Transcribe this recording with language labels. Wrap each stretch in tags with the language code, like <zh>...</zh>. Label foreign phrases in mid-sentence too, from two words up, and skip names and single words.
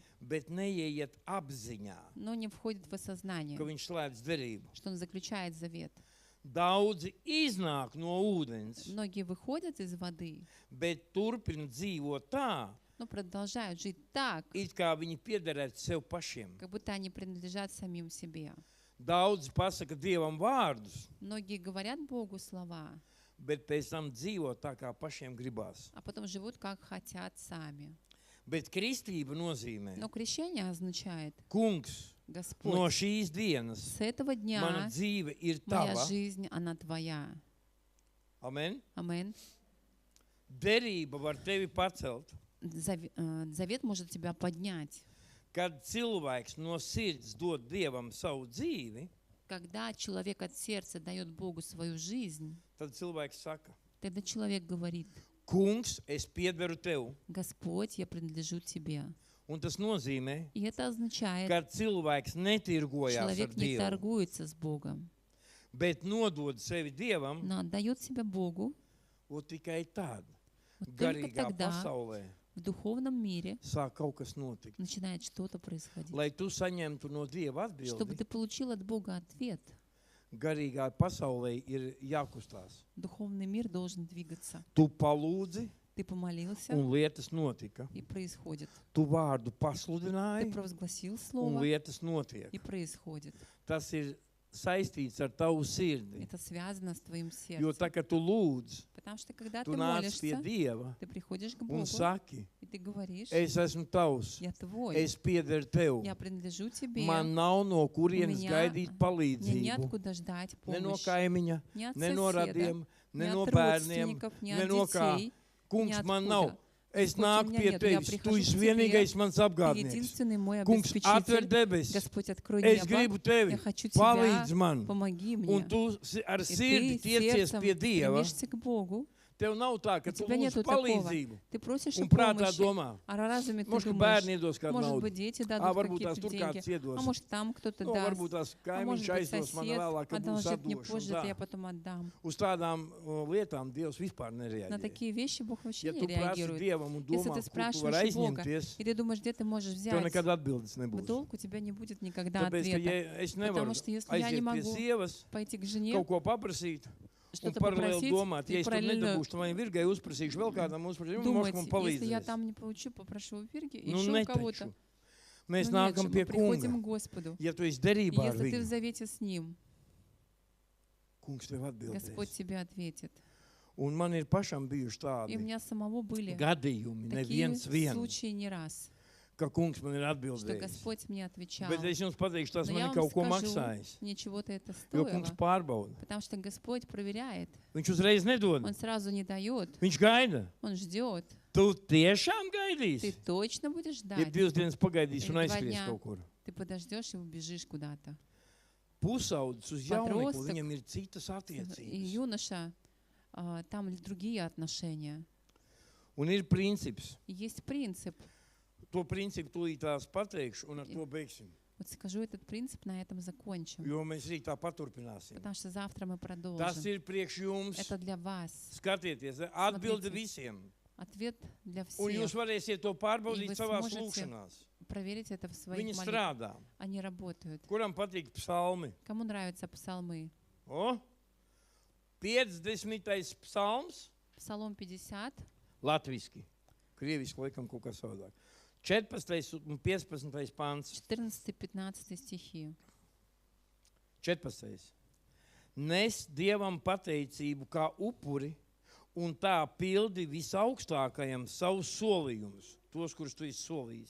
<lv>bet neieiet apziņā,</lv> <ru>но не входят в</ru> <lv>ka</lv> <ru>осознание,</ru> <lv>viņš slēdz derību.</lv> <ru>что он заключает завет.</ru> <lv>Daudzi iznāk no ūdens,</lv> <ru>Многие выходят из воды,</ru> <lv>bet turpina dzīvot tā,</lv> <ru>но продолжают жить так,</ru> <lv>it kā viņi piederētu sev pašiem.</lv> <ru>как будто они принадлежат самим себе.</ru> <lv>Daudzi pasaka Dievam vārdus,</lv> <ru>Многие говорят Богу слова,</ru> <lv>bet pēc tam dzīvo tā, kā pašiem gribās.</lv> <ru>а потом живут как хотят сами.</ru> <lv>Bet kristība nozīmē,</lv> <ru>Но крещение означает:</ru> <lv>Kungs, no</lv> <ru>Господь,</ru> <lv>šīs dienas</lv> <ru>с этого</ru> <lv>mana</lv> <ru>дня</ru> <lv>dzīve ir</lv> <ru>моя</ru> <lv>tava.</lv> <ru>жизнь, она твоя.</ru> <lv>Amen.</lv> <ru>Амин.</ru> <lv>Derība var tevi pacelt,</lv> <ru>Завет может тебя поднять.</ru> <lv>kad cilvēks no sirds dod Dievam savu dzīvi,</lv> <ru>Когда человек от сердца дает Богу свою жизнь,</ru> <lv>tad cilvēks saka,</lv> <ru>тогда человек говорит:</ru> <lv>Kungs, es piederu tev.</lv> <ru>Господь, я принадлежу тебе.</ru> <lv>Un tas nozīmē,</lv> <ru>И это означает,</ru> <lv>ka cilvēks netirgojās ar</lv> <ru>человек не</ru> <lv>Dievu,</lv> <ru>торгуется с Богом,</ru> <lv>bet nodod sevi Dievam,</lv> <ru>но отдает себя Богу.</ru> <lv>un tikai tad</lv> <ru>Вот только</ru> <lv>garīgā</lv> <ru>тогда</ru> <lv>pasaulē</lv> <ru>в духовном мире</ru> <lv>sāk kaut kas notikt.</lv> <ru>начинает что-то происходить.</ru> <lv>Lai tu saņemtu no Dieva</lv> <ru>Чтобы</ru> <lv>atbildi,</lv> <ru>ты получил от Бога ответ,</ru> <lv>garīgā pasaulē ir jākustās.</lv> <ru>Духовный мир должен двигаться.</ru> <lv>Tu palūdzi,</lv> <ru>Ты помолился,</ru> <lv>un lietas notika.</lv> <ru>и происходит.</ru> <lv>Tu vārdu</lv> <ru>Ты</ru> <lv>pasludināji,</lv> <ru>провозгласил</ru> <lv>un</lv> <ru>слово,</ru> <lv>lietas notiek.</lv> <ru>и происходит.</ru> <lv>Tas ir saistīts ar tavu sirdi.</lv> <ru>Это связано с твоим</ru> <lv>Jo</lv> <ru>сердцем.</ru> <lv>tā, kad tu lūdz,</lv> <ru>Потому что когда</ru> <lv>tu</lv> <ru>ты</ru> <lv>nāc pie</lv> <ru>молишься,</ru> <lv>Dieva</lv> <ru>ты приходишь к</ru> <lv>un</lv> <ru>Богу,</ru> <lv>saki,</lv> <ru>и ты говоришь,</ru> <lv>es esmu tavs,</lv> <ru>я твой,</ru> <lv>es piederu tev.</lv> <ru>я принадлежу тебе,</ru> <lv>Man nav no kurienes</lv> <ru>меня-</ru> <lv>gaidīt</lv> <ru>мне</ru> <lv>palīdzību.</lv> <ru>неоткуда ждать</ru> <lv>Ne no</lv> <ru>помощи.</ru> <lv>kaimiņa,</lv> <ru>Ни от</ru> <lv>ne no</lv> <ru>соседа,</ru> <lv>radiem,</lv> <ru>ни</ru> <lv>ne no</lv> <ru>от</ru> <lv>bērniem,</lv> <ru>родственников, ни</ru> <lv>ne</lv> <ru>от</ru> <lv>no kā.</lv> <ru>детей.</ru> <lv>Kungs, man nav.</lv> <ru>Ниоткуда.</ru> <lv>Es</lv> <ru>Господь,</ru> <lv>nāku</lv> <ru>у меня</ru> <lv>pie</lv> <ru>нет, я</ru> <lv>tevis. Tu</lv> <ru>прихожу</ru> <lv>esi</lv> <ru>к тебе.</ru> <lv>vienīgais mans</lv> <ru>Ты</ru> <lv>apgādnieks.</lv> <ru>единственный мой</ru> <lv>Kungs, atver</lv> <ru>обеспечитель.</ru> <lv>debesis.</lv> <ru>Господь, открой</ru> <lv>Es</lv> <ru>небо.</ru> <lv>gribu tevi.</lv> <ru>Я хочу тебя.</ru> <lv>Palīdz man.</lv> <ru>Помоги</ru> <lv>Un</lv> <ru>мне.</ru> <lv>tu ar</lv> <ru>И</ru> <lv>sirdi</lv> <ru>ты</ru> <lv>tiecies</lv> <ru>сердцем</ru> <lv>pie Dieva.</lv> <ru>стремишься к Богу.</ru> <lv>Tev nav tā, ka</lv> <ru>У</ru> <lv>tu</lv> <ru>тебя</ru> <lv>lūdz</lv> <ru>нету такого.</ru> <lv>palīdzību.</lv> <ru>Ты просишь о</ru> <lv>Un prātā</lv> <ru>помощи,</ru> <lv>domā,</lv> <ru>а разуме ты</ru> <lv>может, ka</lv> <ru>думаешь,</ru> <lv>bērni iedos kādu</lv> <ru>может</ru> <lv>naudu.</lv> <ru>быть, дети</ru> <lv>А,</lv> <ru>дадут</ru> <lv>varbūt tās</lv> <ru>какие-то</ru> <lv>tur kāds</lv> <ru>деньги,</ru> <lv>iedos.</lv> <ru>а может, там кто-то</ru> <lv>Nu,</lv> <ru>даст,</ru> <lv>varbūt tās</lv> <ru>а</ru> <lv>kaimiņš</lv> <ru>может быть,</ru> <lv>aizdos man</lv> <ru>сосед</ru> <lv>vēlāk, ka būs</lv> <ru>одолжит мне</ru> <lv>atdošana.</lv> <ru>позже,</ru> <lv>Tā.</lv> <ru>это я потом отдам.</ru> <lv>Uz tādām lietām Dievs vispār</lv> <ru>На</ru> <lv>nereaģē.</lv> <ru>такие вещи Бог вообще</ru> <lv>Ja</lv> <ru>не</ru> <lv>tu prasi</lv> <ru>реагирует.</ru> <lv>Dievam un</lv> <ru>Если</ru> <lv>domā,</lv> <ru>ты</ru> <lv>kur tu</lv> <ru>спрашиваешь</ru> <lv>vari</lv> <ru>у Бога,</ru> <lv>aizņemties,</lv> <ru>и ты думаешь, где ты можешь</ru> <lv>tev</lv> <ru>взять,</ru> <lv>nekad atbildes</lv> <ru>в</ru> <lv>nebūs.</lv> <ru>долг у тебя не будет никогда</ru> <lv>Tāpēc, ka</lv> <ru>ответа.</ru> <lv>ja es nevaru</lv> <ru>Потому что если я не</ru> <lv>aiziet pie</lv> <ru>могу</ru> <lv>sievas,</lv> <ru>пойти к жене,</ru> <lv>kaut ko paprasīt, un</lv> <ru>что-то</ru> <lv>paralēli</lv> <ru>попросить,</ru> <lv>domāt, ja</lv> <ru>и</ru> <lv>es tur</lv> <ru>параллельно</ru> <lv>nedabūšu, tad vai virgai uzprasīšu vēl kādam uzprasīšu,</lv> <ru>думать,</ru> <lv>viņš man</lv> <ru>если я</ru> <lv>palīdzēs.</lv> <ru>там не получу, попрошу у Вирги,</ru> <lv>Nu,</lv> <ru>еще у кого-то.</ru> <lv>netaču. Mēs</lv> <ru>Ну нет же,</ru> <lv>nākam</lv> <ru>мы</ru> <lv>pie</lv> <ru>приходим</ru> <lv>kunga.</lv> <ru>к Господу.</ru> <lv>Ja tu esi</lv> <ru>И</ru> <lv>derībā ar</lv> <ru>если ты в</ru> <lv>viņu,</lv> <ru>завете с Ним,</ru> <lv>kungs tev</lv> <ru>Господь</ru> <lv>atbildēs.</lv> <ru>тебе ответит.</ru> <lv>Un man ir pašam bijuši</lv> <ru>И у</ru> <lv>tādi</lv> <ru>меня самого были</ru> <lv>gadījumi,</lv> <ru>такие</ru> <lv>neviens vien,</lv> <ru>случаи не раз,</ru> <lv>ka kungs man ir</lv> <ru>что</ru> <lv>atbildējis.</lv> <ru>Господь мне отвечал.</ru> <lv>Bet es jums pateikšu, tas</lv> <ru>Но</ru> <lv>man</lv> <ru>я</ru> <lv>ir</lv> <ru>вам</ru> <lv>kaut ko</lv> <ru>скажу,</ru> <lv>maksājis.</lv> <ru>мне чего-то это</ru> <lv>Jo kungs</lv> <ru>стоило,</ru> <lv>pārbauda.</lv> <ru>потому что Господь проверяет.</ru> <lv>Viņš uzreiz nedod.</lv> <ru>Он сразу не дает,</ru> <lv>Viņš gaida.</lv> <ru>Он ждет.</ru> <lv>Tu tiešām</lv> <ru>Ты</ru> <lv>gaidīsi?</lv> <ru>точно будешь</ru> <lv>Ja</lv> <ru>ждать.</ru> <lv>divas dienas pagaidīsi un</lv> <ru>Или 2</ru> <lv>aizskries</lv> <ru>дня.</ru> <lv>kaut kur.</lv> <ru>Ты подождешь и убежишь куда-то.</ru> <lv>Pusaudzis uz jauniekli,</lv> <ru>Подросток</ru> <lv>viņam ir citas</lv> <ru>И</ru> <lv>attiecības.</lv> <ru>юноша, там другие отношения.</ru> <lv>Un ir princips.</lv> <ru>И есть принцип.</ru> <lv>To principu tūlīt tās pateikšu un ar to beigsim.</lv> <ru>Вот скажу этот принцип, на этом закончим.</ru> <lv>Jo mēs rīt tā paturpināsim.</lv> <ru>Потому что завтра мы</ru> <lv>Tas</lv> <ru>продолжим.</ru> <lv>ir priekš jums.</lv> <ru>Это для вас.</ru> <lv>Skatieties, atbildi</lv> <ru>Смотрите.</ru> <lv>visiem.</lv> <ru>Ответ для</ru> <lv>Un jūs</lv> <ru>всех.</ru> <lv>varēsiet to</lv> <ru>И</ru> <lv>pārbaudīt</lv> <ru>вы</ru> <lv>savās</lv> <ru>сможете</ru> <lv>lūkšanās.</lv> <ru>Проверить это в своих</ru> <lv>Viņi</lv> <ru>молитвах.</ru> <lv>strādā.</lv> <ru>Они работают.</ru> <lv>Kuram patīk psalmi?</lv> <ru>Кому нравятся псалмы?</ru> <lv>O? 50. psalms.</lv> <ru>Псалом 50,</ru> <lv>Latviski. Krieviski laikam kaut kā savādāk. 14. un 15. pants.</lv> <ru>14-15 стихи.</ru> <lv>14. Nes Dievam pateicību kā upuri un tā pildi visaugstākajam savus solījumus, tos, kurus tu esi solījis.</lv>